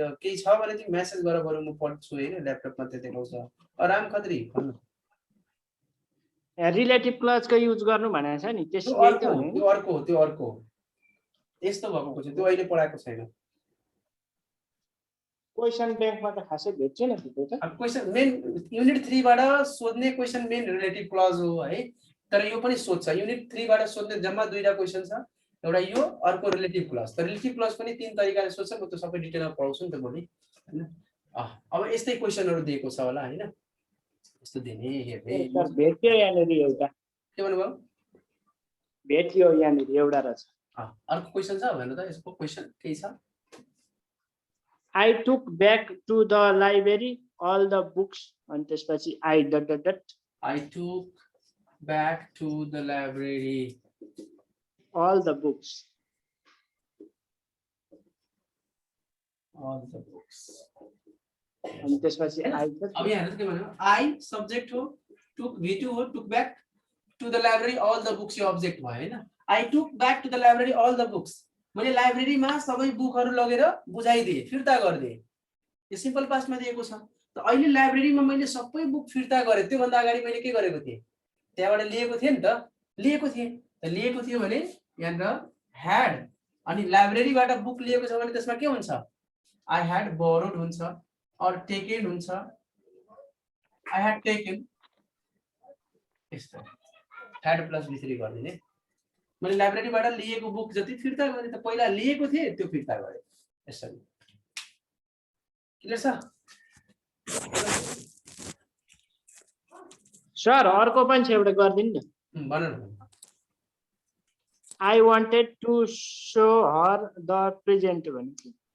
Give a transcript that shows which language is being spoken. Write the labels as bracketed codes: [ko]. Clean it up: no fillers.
[ne] केही छ भने तिमी मेसेज गर, बरु म पढ्छु हैन, ल्यापटपमा त्यो देखाउँछ। राम खत्री भन्नु। रिलेटिभ क्लजको युज गर्नु भनेको छ नि, त्यो अर्को यस्तो भएको छ, त्यो अहिले पढाएको छैन। क्वेशन ब्याङ्कमा त खासै भेट्दैन त्यो त। अब क्वेशन मेन युनिट 3 बाट सोध्ने क्वेशन मेन रिलेटिभ क्लज हो है। तर यो पनि सोध्छ, युनिट 3 बाट सोध्ने जम्मा दुईटा क्वेशन छ, एउटा यो अर्को रिलेटिभ क्लज। तर रिलेटिभ क्लज पनि तीन तरिकाले सोध्छ, म त्यो सबै डिटेलमा पढाउँछु नि त भोलि हैन। अब यस्तै क्वेशनहरु दिएको छ होला हैन, यस्तो दिने हेर्ने। भेट्यो यहाँनिर एउटा, के भन्नुभयो? भेट्यो यहाँनिर एउटा रहेछ। अर्को क्वेशन छ हेर्नु त, यसको क्वेशन के छ? [en] I took back to the library all the books and [ne] त्यसपछि [en] I ... I took back to the library all the books. All the books. [ne] अनि त्यसपछि I अब यहाँ हेर्नु के भन्नु? I सब्जेक्ट हो, took V2 हो, [en] took back to the library all the books [ne] यो अब्जेक्ट भयो हैन। [en] I took back to the library all the books, [ne] मैले लाइब्रेरीमा सबै बुकहरु लगेर बुझाइदिए, फिर्ता गरिदिए। यो सिम्पल पास्टमा दिएको छ। त अहिले लाइब्रेरीमा मैले सबै बुक फिर्ता गरे, त्यो भन्दा अगाडि मैले के गरेको थिए, त्यहाँबाट लिएको थिए नि त, लिएको थिए। त लिएको थियो भने यहाँ ह्याड अनि लाइब्रेरीबाट बुक लिएको छ भने त्यसमा के हुन्छ, आई ह्याड बोरोड हुन्छ और टेकन हुन्छ, आई ह्याड टेकन। यस्तो ह्याड प्लस V3 गर्दिने। मैले लाइब्रेरीबाट लिएको बुक जति फिर्ता गरे, त पहिला लिएको थिए त्यो फिर्ता गरे। यसरी क्लियर छ? सर अर्को पनि छ एउटा गर्दिनु नि। भन न। [en] I wanted to show her the present [ne] भने।